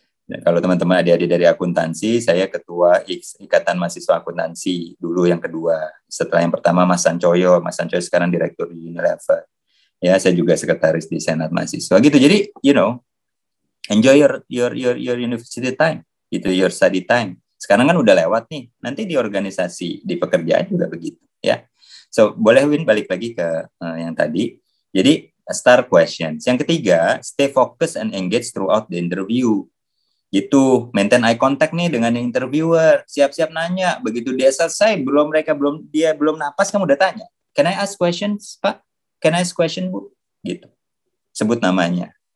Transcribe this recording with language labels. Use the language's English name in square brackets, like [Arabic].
[Indonesian] Dan kalau teman-teman adik-adik dari akuntansi, saya ketua Ikatan Mahasiswa Akuntansi dulu yang kedua. Setelah yang pertama Mas Sancoyo sekarang direktur di Unilever. Ya, saya juga sekretaris di Senat Mahasiswa gitu. [English] Jadi, enjoy your university time, gitu, your study time. [Indonesian] Sekarang kan udah lewat nih, nanti di organisasi, di pekerjaan juga begitu, ya. So, boleh Win balik lagi ke yang tadi. Jadi, STAR questions. Yang ketiga, [English] stay focused and engage throughout the interview. [Indonesian] Gitu, [English] maintain eye contact [Indonesian] nih dengan interviewer, siap-siap nanya. Begitu dia selesai, dia belum napas, kamu udah tanya. [English] Can I ask questions, Pak? Can I ask question, Bu? [Indonesian] Gitu. Sebut namanya.